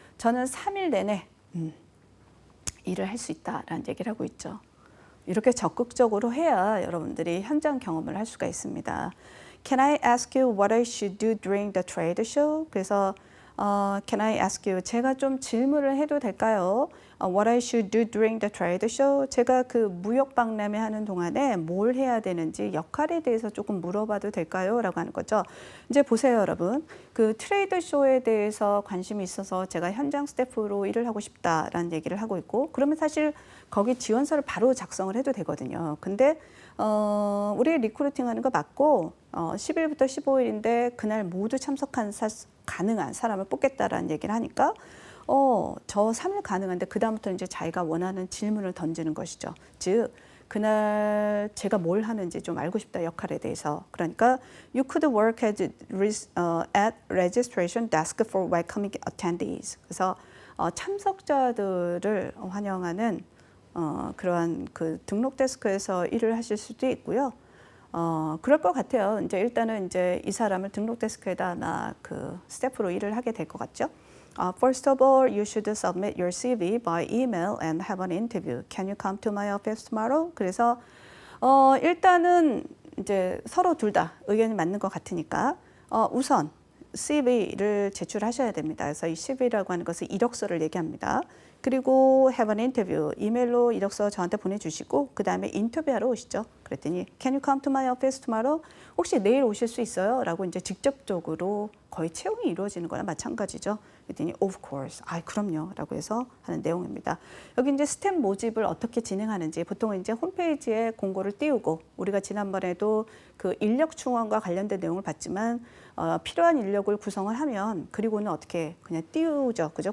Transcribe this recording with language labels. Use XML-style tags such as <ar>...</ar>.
<ko>저는 3일 내내 일을 할 수 있다라는 얘기를 하고 있죠. 이렇게 적극적으로 해야 여러분들이 현장 경험을 할 수가 있습니다.</ko> <en>Can I ask you what I should do during the trade show?</en> <ko>그래서</ko> <en>Can I ask you?</en> <ko>제가 좀 질문을 해도 될까요?</ko> <en>What I should do during the trade show?</en> <ko>제가 그 무역 박람회 하는 동안에 뭘 해야 되는지 역할에 대해서 조금 물어봐도 될까요? 라고 하는 거죠. 이제 보세요, 여러분. 그 트레이드 쇼에 대해서 관심이 있어서 제가 현장 스태프로 일을 하고 싶다라는 얘기를 하고 있고, 그러면 사실 거기 지원서를 바로 작성을 해도 되거든요. 근데 우리 리크루팅 하는 거 맞고 10일부터 15일인데 그날 모두 참석한 가능한 사람을 뽑겠다라는 얘기를 하니까 저 3일 가능한데 그다음부터 이제 자기가 원하는 질문을 던지는 것이죠. 즉 그날 제가 뭘 하는지 좀 알고 싶다 역할에 대해서. 그러니까</ko> <en>you could work at registration desk for welcoming attendees.</en> <ko>그래서 참석자들을 환영하는 그러한 그 등록 데스크에서 일을 하실 수도 있고요. 그럴 것 같아요. 이제 일단은 이제 이 사람을 등록 데스크에다 아마 그 스태프로 일을 하게 될 것 같죠.</ko> <en>First of all, you should submit your CV by email and have an interview. Can you come to my office tomorrow?</en> <ko>그래서 일단은 이제 서로 둘 다 의견이 맞는 것 같으니까 우선 CV를 제출하셔야 됩니다. 그래서 이 CV라고 하는 것은 이력서를 얘기합니다. 그리고</ko> <en>have an interview,</en> <ko>이메일로 이력서 저한테 보내주시고 그 다음에 인터뷰하러 오시죠. 그랬더니</ko> <en>Can you come to my office tomorrow?</en> <ko>혹시 내일 오실 수 있어요? 라고 이제 직접적으로 거의 채용이 이루어지는 거나 마찬가지죠. 그랬더니</ko> <en>Of course,</en> <ko>그럼요. 라고 해서 하는 내용입니다. 여기 이제 스텝 모집을 어떻게 진행하는지 보통은 이제 홈페이지에 공고를 띄우고 우리가 지난번에도 그 인력 충원과 관련된 내용을 봤지만 필요한 인력을 구성을 하면 그리고는 어떻게 그냥 띄우죠. 그죠?</ko>